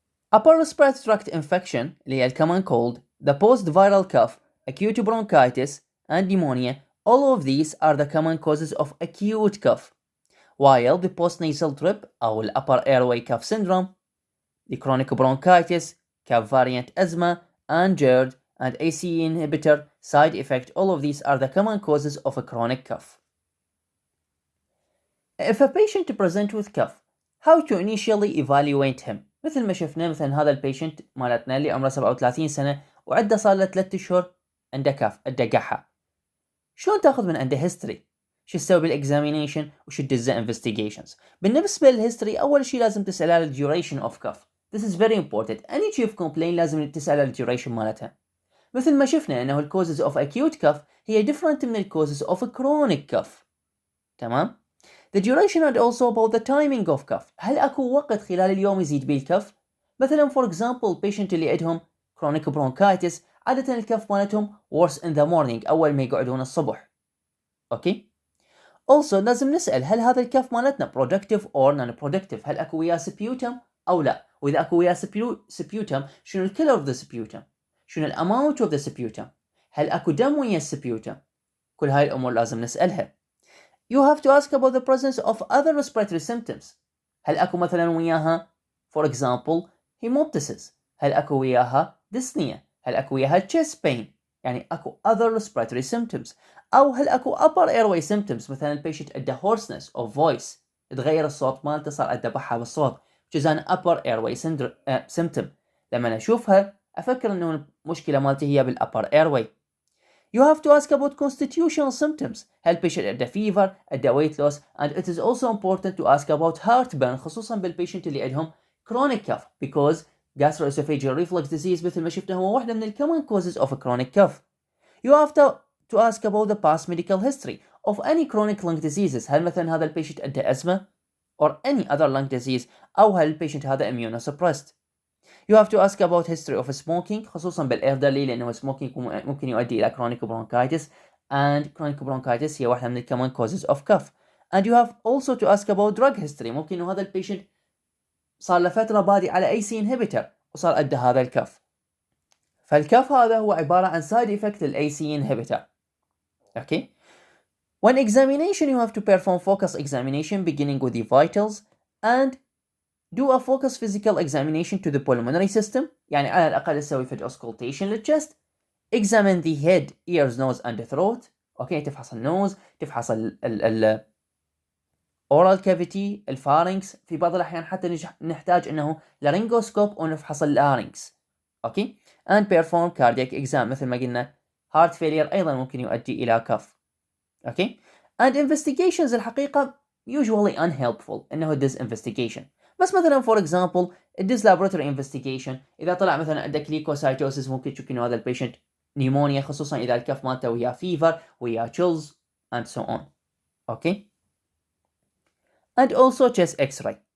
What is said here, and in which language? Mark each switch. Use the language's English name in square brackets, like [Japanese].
[English] Upper respiratory tract infection اللي هي common cold, the post-viral cough, acute bronchitis and pneumonia, all of these are the common causes of acute cough. While the post-nasal drip أو upper airway cough syndrome, the chronic bronchitis, cough variant asthma, and GERD and ACE inhibitor side effect, all of these are the common causes of a chronic cough. If a patient presents with cough, how to initially evaluate him؟ [Arabic] مثل ما شفنا مثلا هذا البيشنت مالتنا اللي عمره 37 سنة وعنده صار له 3 أشهر عنده كف، عنده قحة. شلون تاخذ من عنده هيستوري؟ شو تسوي بالاكزامينيشن وشو تدزه انفستيجيشنز؟ بالنسبة للهيستوري أول شيء لازم تسأل على الديوريشن اوف كف. [English] This is very important. Any chief complaint [Arabic] لازم تسأل على الديوريشن مالتها. مثل ما شفنا انه الكوزز اوف acute كف هي different من الكوزز اوف chronic كف. تمام؟ [English] The duration and also about the timing of cough. [Arabic] هل اكو وقت خلال اليوم يزيد بيه الكف؟ مثلا for example patient اللي عندهم chronic bronchitis عادة الكف مالتهم [English] worse in the morning [Arabic] أول ما يقعدون الصبح. أوكي؟ Also لازم نسأل هل هذا الكف مالتنا [English] productive or non-productive؟ [Arabic] هل أكو وياه sputum أو لا؟ وإذا أكو وياه sputum شنو ال color of the sputum؟ شنو ال amount of the sputum؟ هل أكو دم ويا sputum؟ كل هاي الأمور لازم نسألها. [English] You have to ask about the presence of other respiratory symptoms. [Arabic] هل أكو مثلا وياها for example hemoptysis؟ هل أكو وياها dyspnea؟ هل أكو وياها chest pain؟ يعني أكو other respiratory symptoms. أو هل أكو upper airway symptoms؟ مثلا البيشنت عنده hoarseness of voice، تغير الصوت مالته صار عنده بحة بالصوت، [English] which is an upper airway symptom. [Arabic] لما أشوفها أفكر إنه المشكلة مالتي هي بالupper airway. [English] You have to ask about constitutional symptoms. هل patient عنده fever، عنده weight loss, and it is also important to ask about heartburn [Arabic] خصوصا بالبيشنت اللي عندهم [English] chronic cough because gastroesophageal reflux disease [Arabic] مثل ما شفنا هو واحدة من [English] common causes of a chronic cough. You have to ask about the past medical history of any chronic lung diseases. [Arabic] هل مثلا هذا البيشنت عنده أزمة or any other lung disease أو هل البيشنت هذا immunosuppressed. [English] You have to ask about history of smoking [Arabic] خصوصا بالإلدرلي لأنه [English] smoking [Arabic] ممكن يؤدي إلى [English] chronic bronchitis and chronic bronchitis [Arabic] هي واحدة من [English] common causes of cough. And you have also to ask about drug history. [Arabic] ممكن إنه هذا البيشنت صار له فترة بادي على ACE inhibitor وصار أدى هذا الكف. فالكف هذا هو عبارة عن side effect لل ACE inhibitor. [English] Okay. When examination you have to perform focus examination beginning with the vitals and do a focus physical examination to the pulmonary system. [Arabic] يعني على الأقل تسوي فد auscultation للchest. [English] Examine the head, ears, nose and throat. [Arabic] أوكي تفحص النوز، تفحص ال oral cavity، الفارنكس. في بعض الأحيان حتى نحتاج إنه laryngoscope ونفحص اللارynx. أوكي. [English] And perform cardiac exam [Arabic] مثل ما قلنا [English] heart failure [Arabic] أيضا ممكن يؤدي إلى [English] Cough. [Arabic] أوكي. [English] And investigations الحقيقة usually unhelpful إنه disinvestigation. [Arabic] بس مثلا for example الديز laboratory investigation إذا طلع مثلا عندك ليكوسايتوسيس ممكن تشك إنه هذا البيشنت نيمونيا خصوصا إذا الكف مالته ويا فيفر ويا chills [English] and so on. Okay. and also chest x-ray.